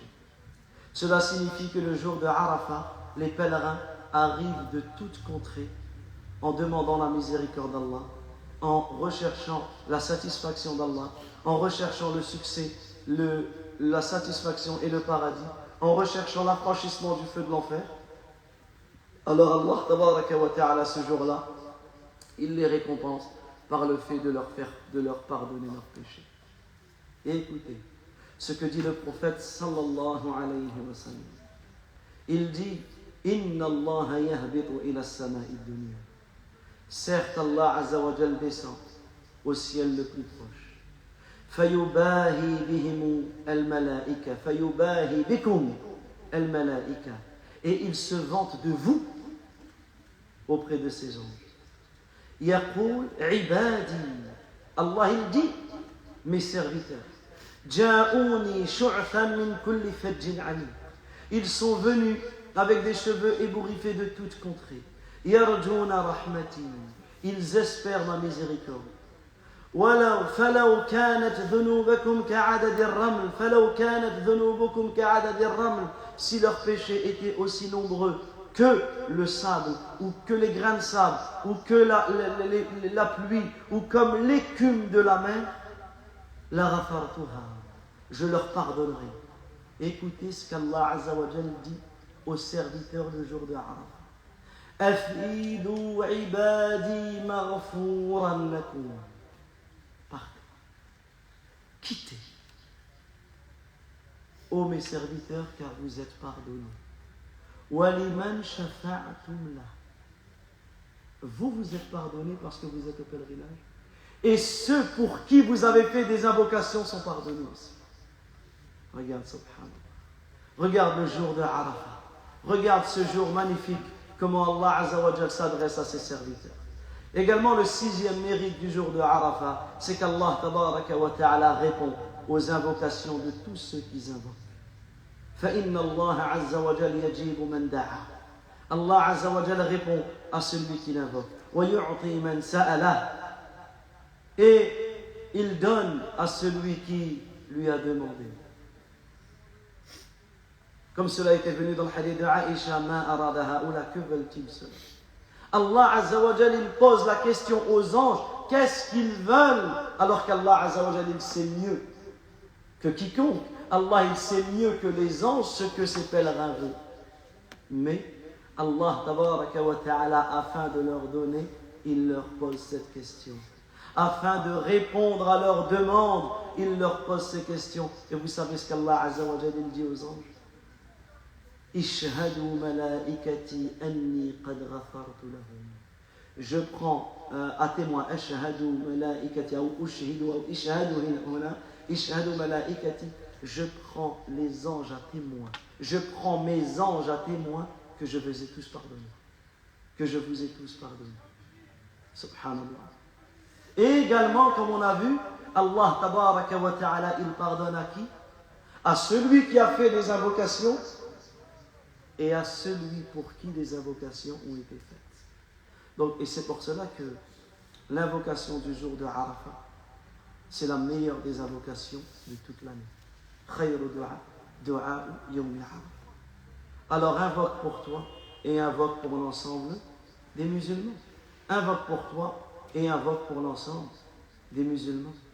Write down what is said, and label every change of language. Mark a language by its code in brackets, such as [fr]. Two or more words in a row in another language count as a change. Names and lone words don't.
[fr] Cela signifie que le jour de Arafat, les pèlerins arrivent de toutes contrées en demandant la miséricorde d'Allah, en recherchant la satisfaction d'Allah, en recherchant le succès, la satisfaction et le paradis, en recherchant l'affranchissement du feu de l'enfer. Alors [ar] الله تبارك وتعالى [fr] ce jour-là, il les récompense par le fait de leur pardonner leurs péchés. Et écoutez ce que dit le prophète [ar] صلى الله عليه وسلم. [fr] Il dit [ar] إن الله يهبط إلى السماء الدنيا. [fr] Certes, [ar] الله عز وجل [fr] descend au ciel le plus proche. [ar] فيباهي بهم الملائكة فيباهي بكم الملائكة. [fr] Et il se vante de vous auprès de ses anges. [ar] يقول عبادي. [fr] Allah il dit, mes serviteurs. [ar] جاءوني شعثا من كل فج عميق. [fr] Ils sont venus avec des cheveux ébouriffés de toutes contrées. [ar] يرجون رحمتي. [fr] Ils espèrent ma miséricorde. [ar] فلو كانت ذنوبكم كعدد الرمل فلو كانت ذنوبكم كعدد الرمل. [fr] Si leurs péchés étaient aussi nombreux que le sable, ou que les grains de sable, ou que la pluie, ou comme l'écume de la mer, [ar] لغفرتها, [fr] je leur pardonnerai. Écoutez ce qu'Allah [ar] عز وجل [fr] dit aux serviteurs le jour de Arafat. [ar] أفيضوا عبادي مغفورا لكم. [fr] Partez, quittez, ô mes serviteurs, car vous êtes pardonnés. [ar] ولمن شفعتم له. [fr] Vous êtes pardonnés parce que vous êtes au pèlerinage. Et ceux pour qui vous avez fait des invocations sont pardonnés aussi. Regarde, subhanallah. Regarde le jour de Arafat. Regarde ce jour magnifique, comment Allah Azza wa Jal s'adresse à ses serviteurs. Également, le 6e mérite du jour de Arafat, c'est qu' [ar] الله تبارك وتعالى [fr] répond aux invocations de tous ceux qui invoquent. [ar] فَإِنَّ اللَّهَ عَزَّ وَجَلَّ يَجِيبُ مَنْ دَعَا. الله عز وجل [fr] répond à celui qui l'invoque. [ar] وَيُعْطِي مَنْ سَأَلَهُ. [fr] Et il donne à celui qui lui a demandé. Comme cela était venu dans le hadith de Aïcha, [ar] ما أراد هؤلاء, [fr] que veulent-ils cela? [ar] الله عز وجل, [fr] il pose la question aux anges, qu'est-ce qu'ils veulent? Alors qu' [ar] الله عز وجل, [fr] il sait mieux que quiconque. Allah, il sait mieux que les anges ce que ces pèlerins veulent. Mais [ar] الله تبارك وتعالى, [fr] afin de leur donner, il leur pose cette question. Afin de répondre à leurs demandes, il leur pose ces questions. Et vous savez ce qu' [ar] الله عز وجل [fr] dit aux anges? [ar] اشهدوا ملائكتي أني قد غفرت لهم. [fr] Je prends à témoin, [ar] أشهد ملائكتي [fr] ou ushhidu ou [ar] اشهدوا هنا اشهدوا ملائكتي. [fr] Je prends les anges à témoin. Je prends mes anges à témoin que je vous ai tous pardonnés. Que je vous ai tous pardonnés. Subhanallah. Et également, comme on a vu, [ar] الله تبارك وتعالى, [fr] il pardonne à qui? À celui qui a fait des invocations et à celui pour qui les invocations ont été faites. Donc, et c'est pour cela que l'invocation du jour de Arafat, c'est la meilleure des invocations de toute l'année. [ar] خير الدعاء دعاء يوم عرفة. [fr] Alors invoque pour toi et invoque pour l'ensemble des musulmans. Invoque pour toi et invoque pour l'ensemble des musulmans.